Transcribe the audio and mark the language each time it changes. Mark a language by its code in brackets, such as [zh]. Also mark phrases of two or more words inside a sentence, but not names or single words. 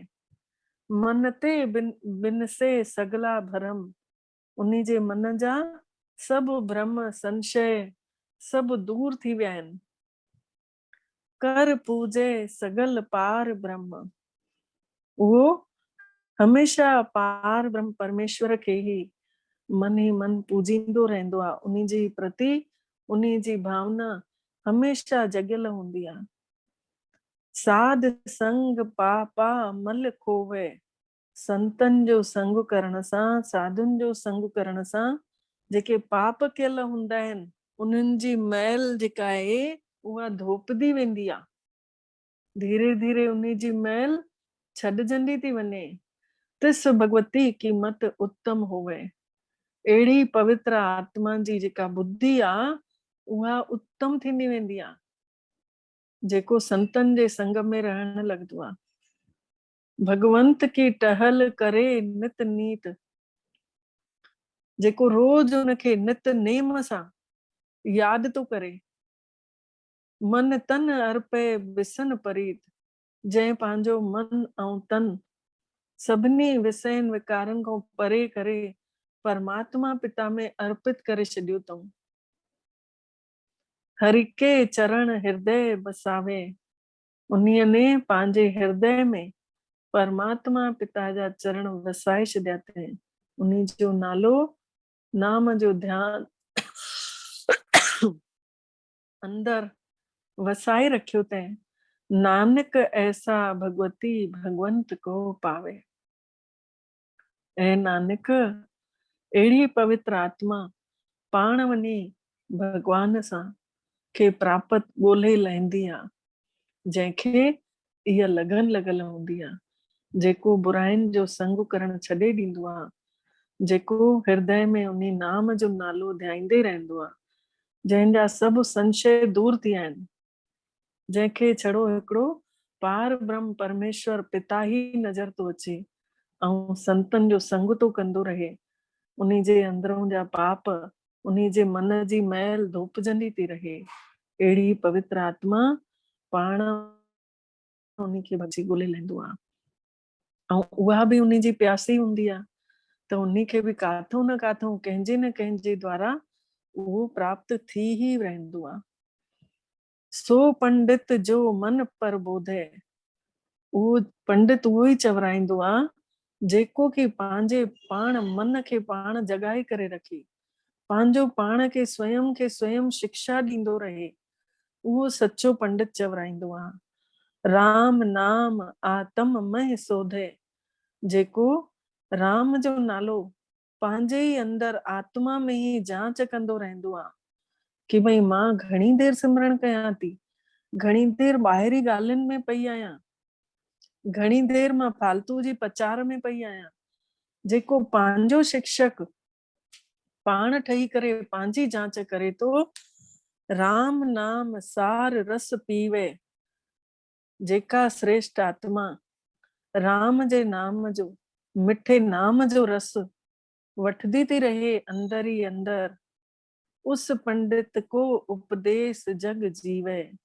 [pa] मन ते बिन से सगला भरम, [sd] उन्ही जे मन जा सभु भ्रम संशय सभु दूर थी विया आहिनि। [pa] कर पूजे सगल पार ब्रह्म, [sd] उहो हमेशा पार ब्रह्म परमेश्वर खे ही मन ही मन पूजींदो रहंदो आहे। उन्ही जी प्रति उन्ही जी भावना हमेशा जगियल हूंदी आहे। [pa] साध संग पापा मल खोवे, [sd] संतन जो संग करण सां, साधुनि जो संग करण सां जेके पाप कयल हूंदा आहिनि, उन्हनि जी मैल जेका आहे उहा धोपदी वेंदी आहे। धीरे धीरे उन्ही जी मैल छॾजंदी थी वञे। [pa] तिस भगवती की मत उत्तम होवे, [sd] अहिड़ी पवित्र आत्मा जी जेका बुद्धि आहे उहा उत्तम थींदी वेंदी आहे, जेको संतन जे संग में रहण लॻंदो आहे। [pa] भगवंत की टहल करे नित नीत, [sd] जेको रोज उनखे नित नेम सां यादि थो करे। [pa] मन तन अर्पे विसन परीत, [sd] जंहिं पंहिंजो मन ऐं तन सभिनी विषयनि विकारनि खां परे करे परमात्मा पिता में अर्पित करे छॾियो अथऊं। [pa] हरि के चरण हृदय बसावे, [sd] उन्हीअ ने पंहिंजे हृदय में परमात्मा पिता जा चरण वसाए छॾिया अथई। उन्ही जो नालो नाम जो ध्यान अंदर वसाए रखियो अथई। [pa] नानक ऐसा भगवती भगवंत को पावे। [sd] ऐं नानक अहिड़ी पवित्र आत्मा पाण वञी भगवान सां खे प्राप्त ॻोल्हे लहंदी आहे, जंहिंखे इहा लगन लॻल हूंदी आहे, जेको बुराइनि जो संग करण छॾे ॾींदो आहे, जेको हृदय में उन्ही नाम जो नालो ध्याईंदे रहंदो आहे, जंहिंजा सभु संशय दूर थी विया आहिनि, जंहिंखे छड़ो हिकिड़ो पार ब्रह्म परमेश्वर पिता ही नज़र थो अचे ऐं संतन जो संग तो कंदो रहे। उन्ही जे अंदरों जा पाप, उन्ही जे मन जी मैल धोपजंदी थी रहे। अहिड़ी पवित्र आत्मा पाण उन्ही खे भॼी ॻोल्हे लहंदो आहे ऐं उहा बि उन्ही जी प्यासी हूंदी आहे, त उन्ही खे बि काथों न काथों कंहिंजे न कंहिंजे द्वारा उहो प्राप्त थी ही रहंदो आहे। [pa] सो पंडित जो मन पर बोधे, [sd] उहो पंडित उहो ई चवराईंदो आहे जेको कि पंहिंजे पाण मन खे पाण जगाए करे रखे, पंहिंजो पाण खे स्वयं शिक्षा ॾींदो रहे, उहो सचो पंडित चवराईंदो आहे। [pa] राम नाम आत्म मह सोधे, [sd] जेको राम जो नालो पंहिंजे ई अंदर आत्मा में ई जांच कंदो रहंदो आहे कि भई मां घणी देर सिमरण कयां थी, घणी देर ॿाहिरी ॻाल्हियुनि में पई आहियां, घणी देर मां फालतू जी पचार में पई आहियां। जेको पंहिंजो शिक्षक पाण ठही करे पंहिंजी जांच करे थो, [pa] राम नाम सार रस पीवे, [sd] जेका श्रेष्ठ आत्मा राम जे नाम जो मिठे नाम जो रस वठदी थी रहे अंदर ही अंदर, [pa] उस पंडित को उपदेश जग जीवे।